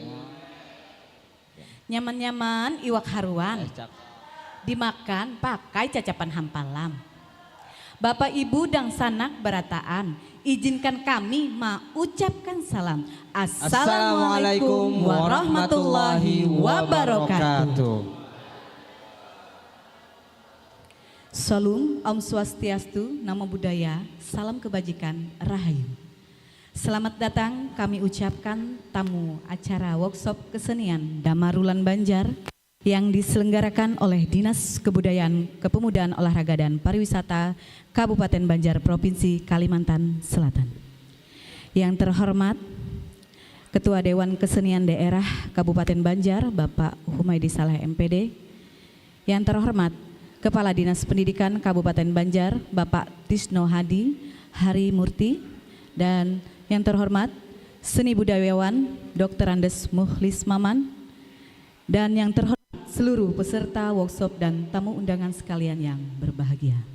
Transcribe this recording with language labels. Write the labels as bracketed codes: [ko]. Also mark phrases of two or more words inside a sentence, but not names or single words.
[bjn] Nyaman-nyaman iwak haruan. Dimakan pakai cacapan hampalam. [id] Bapak Ibu dan sanak berataan, izinkan kami mengucapkan salam. [ar] Assalamualaikum warahmatullahi wabarakatuh. [id] Salam, [sa] Om Swastiastu, [pi] Namo Buddhaya, [id] salam kebajikan, Rahayu. Selamat datang kami ucapkan tamu acara workshop kesenian Damarwulan Banjar yang diselenggarakan oleh Dinas Kebudayaan, Kepemudaan, Olahraga dan Pariwisata Kabupaten Banjar Provinsi Kalimantan Selatan. Yang terhormat Ketua Dewan Kesenian Daerah Kabupaten Banjar Bapak Humaydi Saleh MPD. Yang terhormat Kepala Dinas Pendidikan Kabupaten Banjar Bapak Tisno Hadi Hari Murti. Dan yang terhormat Seni Budayawan Dr. Andes Muhlis Maman. Dan yang terhormat seluruh peserta workshop dan tamu undangan sekalian yang berbahagia.